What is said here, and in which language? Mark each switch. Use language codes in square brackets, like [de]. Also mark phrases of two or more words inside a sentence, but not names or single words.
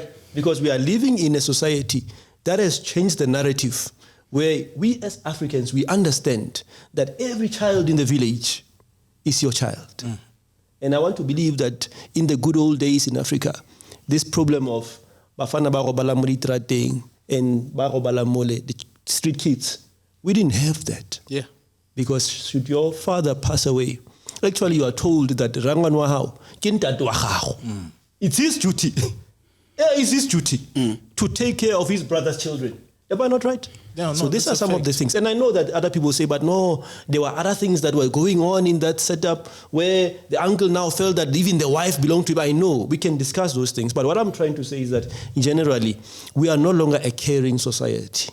[en] Because we are living in a society that has changed the narrative where we as Africans, we understand that every child in the village is your child. And I want to believe that in the good old days in Africa, this problem of [tn] bafana ba robala mo ditrateng [en] and [tn] ba robala mo le, [en] the street kids. We didn't have that. Yeah. Because should your father pass away, actually you are told that [tn] Rangwan wa hao, ke ntate wa gago. [en] It's his duty. Yeah, it's his duty to take care of his brother's children. Am I not right? Yeah, no, so these are some fact. of the things. And I know that other people say, but no, there were other things that were going on in that setup where the uncle now felt that even the wife belonged to him. I know, we can discuss those things. But what I'm trying to say is that generally, we are no longer a caring society.